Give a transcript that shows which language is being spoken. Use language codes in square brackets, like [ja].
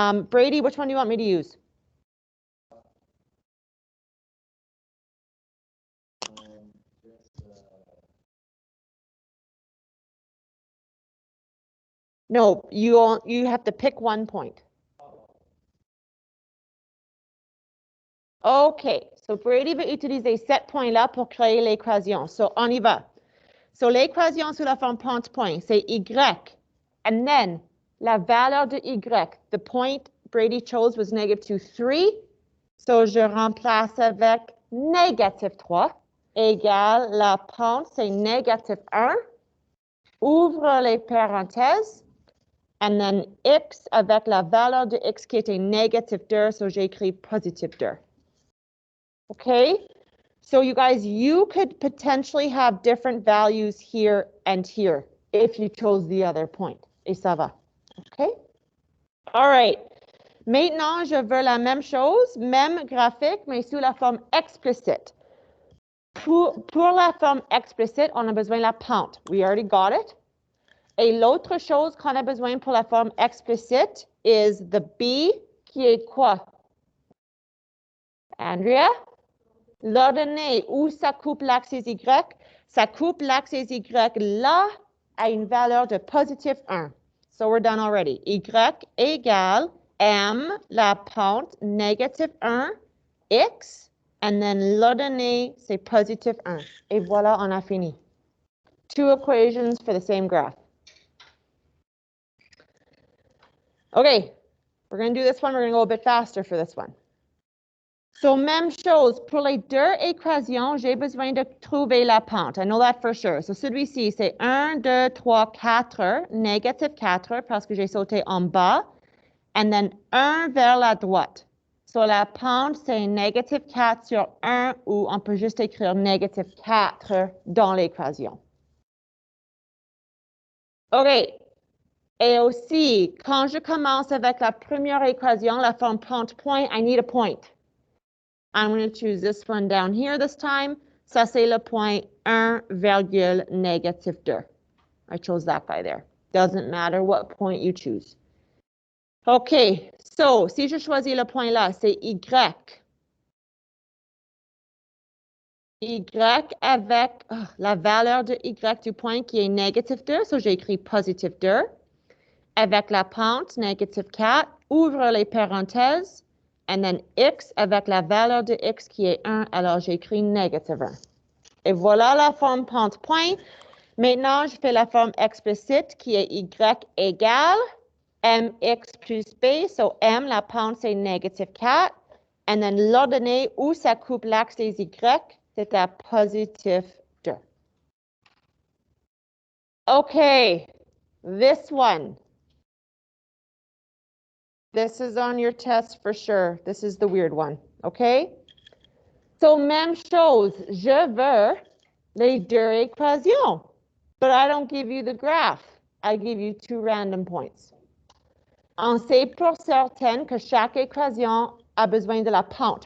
[en] Brady, which one do you want me to use? No, you have to pick one point. [fr] OK, so Brady va utiliser cet point-là pour créer l'équation. So, on y va. So, l'équation sous la forme pente-point, c'est Y. And then, la valeur de Y, [en] the point Brady chose was negative 3. [fr] So, je remplace avec négative 3 égale la pente, c'est négative 1. Ouvre les parenthèses. And then x avec la valeur de x qui était négative 2, so j'écris positive 2. [en] Okay? So you guys, you could potentially have different values here and here if you chose the other point. [fr] Et ça va. Okay? All right. Maintenant, je veux la même chose, même graphique, mais sous la forme explicite. Pour la forme explicite, on a besoin de la pente. [en] We already got it. [fr] Et l'autre chose qu'on a besoin pour la forme explicite [en] is the B, [fr] qui est quoi? Andrea? L'ordonnée où ça coupe l'axe Y, ça coupe l'axe Y là à une valeur de positive 1. [en] So we're done already. [fr] Y égale M, la pente, négative 1, X, and then l'ordonnée, c'est positive 1. Et voilà, on a fini. [en] Two equations for the same graph. Okay, we're going to do this one. We're going to go a bit faster for this one. [fr] So, même chose, pour les deux équations, j'ai besoin de trouver la pente. [en] I know that for sure. [fr] So, celui-ci, c'est 1, 2, 3, 4, négative 4, parce que j'ai sauté en bas. And then 1 vers la droite. So, la pente, c'est négative 4 sur 1, ou on peut juste écrire négative 4 dans l'équation. OK. Et aussi, quand je commence avec la première équation, la forme pente-point, [en] I need a point. I'm going to choose this one down here this time. [fr] Ça, c'est le point 1, négative 2. [en] I chose that guy there. Doesn't matter what point you choose. [fr] OK, so, si je choisis le point là, c'est Y. y avec la valeur de y du point qui est négatif 2, so j'ai écrit positif 2, avec la pente négatif 4, ouvre les parenthèses, and then x avec la valeur de x qui est 1, alors j'ai écrit négatif 1. Et voilà la forme pente-point. Maintenant, je fais la forme explicite qui est y égale mx plus b, so m, la pente c'est négatif 4, and then l'ordonnée où ça coupe l'axe des y, c'est à positif 2. [en] Okay, this one. This is on your test for sure. This is the weird one, okay? [fr] So, même chose, je veux les deux équations, [en] but I don't give you the graph. I give you two random points. [fr] On sait pour certain que chaque équation a besoin de la pente.